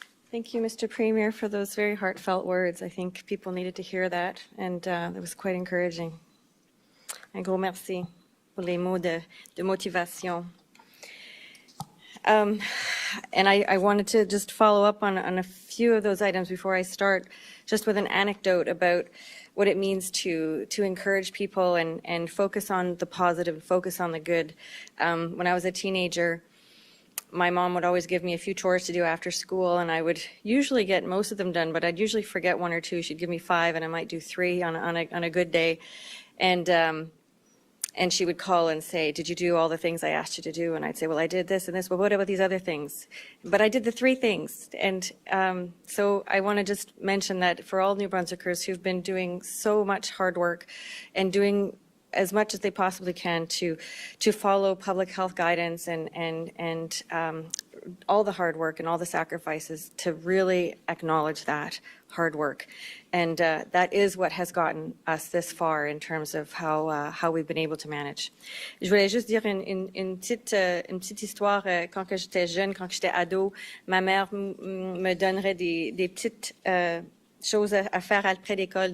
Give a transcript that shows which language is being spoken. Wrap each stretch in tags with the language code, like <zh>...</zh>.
<en>Thank you, Mr. Premier, for those very heartfelt words. I think people needed to hear that, and it was quite encouraging.</en> <fr>Un gros merci pour les mots de motivation.</fr> <en>And I wanted to just follow up on a few of those items before I start, just with an anecdote about what it means to encourage people and focus on the positive, focus on the good. When I was a teenager, my mom would always give me a few chores to do after school, and I would usually get most of them done, but I'd usually forget one or two. She'd give me 5, and I might do 3 on a good day. And And she would call and say, did you do all the things I asked you to do? And I'd say, well, I did this and this. Well, what about these other things? But I did the 3 things. And so I want to just mention that for all New Brunswickers who've been doing so much hard work and doing as much as they possibly can to follow public health guidance and all the hard work and all the sacrifices, to really acknowledge that hard work. And that is what has gotten us this far in terms of how we've been able to manage.</en> <fr>Je voulais juste dire une petite histoire. Quand que j'étais jeune, quand j'étais ado, ma mère me donnerait des petites choses à faire après l'école.</fr>